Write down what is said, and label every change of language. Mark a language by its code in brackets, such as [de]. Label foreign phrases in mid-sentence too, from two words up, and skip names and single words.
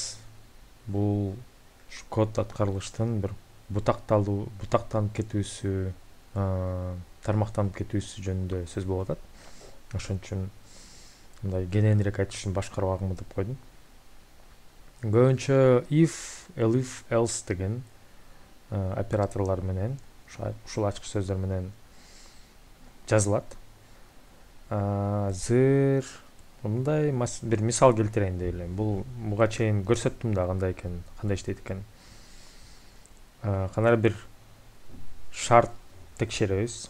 [ky] Бул код аткарылыштын бир бутактанып кетүүсү, тармактанып кетүүсү жөнүндө сөз болуп атат. Ошон үчүн мындай кененирээк айтыш үчүн башкаруу агымы деп койдум. Көбүнчө [en] if, elif, else [ky] деген операторлор менен, ушул ачкыч сөздөр менен жазылат. Азыр мындай бир мисал келтирейин дейли. Буга чейин көрсөттүм да кандай иштейт экен. Кандай бир шарт текшеребиз.